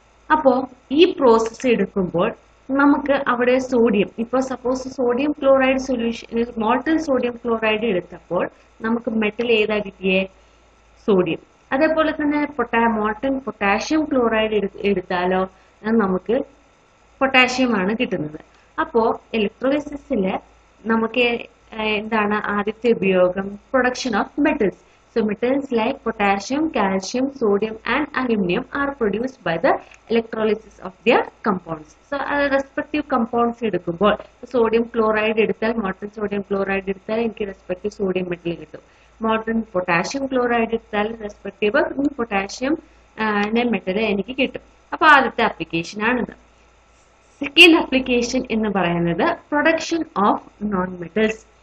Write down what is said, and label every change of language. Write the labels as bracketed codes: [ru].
[ml] അപ്പോൾ ഈ പ്രോസസ്സ് എടുക്കുമ്പോൾ നമുക്ക് അവിടെ സോഡിയം, ഇപ്പോൾ suppose sodium chloride solution, molten sodium chloride എടുത്തപ്പോൾ നമുക്ക് മെറ്റൽ ഏതാ കിട്ടിയേ? സോഡിയം. അതേപോലെ തന്നെ മോൾട്ടൺ പൊട്ടാഷ്യം ക്ലോറൈഡ് എടുത്താലോ നമുക്ക് പൊട്ടാഷ്യം ആണ് കിട്ടുന്നത്. അപ്പോൾ ഇലക്ട്രോളിസിസിൽ നമുക്ക് എന്താണ് ആദ്യത്തെ ഉപയോഗം? [en] Production of metals. So metals like potassium, calcium, sodium and aluminum are produced by the electrolysis of their compounds. So respective compounds [ml] എടുക്കുമ്പോൾ സോഡിയം ക്ലോറൈഡ് എടുത്താൽ, മോൾട്ടൺ സോഡിയം ക്ലോറൈഡ് എടുത്താൽ എനിക്ക് റെസ്പെക്റ്റീവ് സോഡിയം മെറ്റൽ കിട്ടും. മോൾട്ടൺ പൊട്ടാഷ്യം ക്ലോറൈഡ് എടുത്താൽ respective potassium metal എനിക്ക് കിട്ടും. അപ്പോൾ ആദ്യത്തെ ആപ്ലിക്കേഷൻ ആണിത്. സെക്കൻഡ് ആപ്ലിക്കേഷൻ എന്ന് പറയുന്നത് [en] Production of non metals.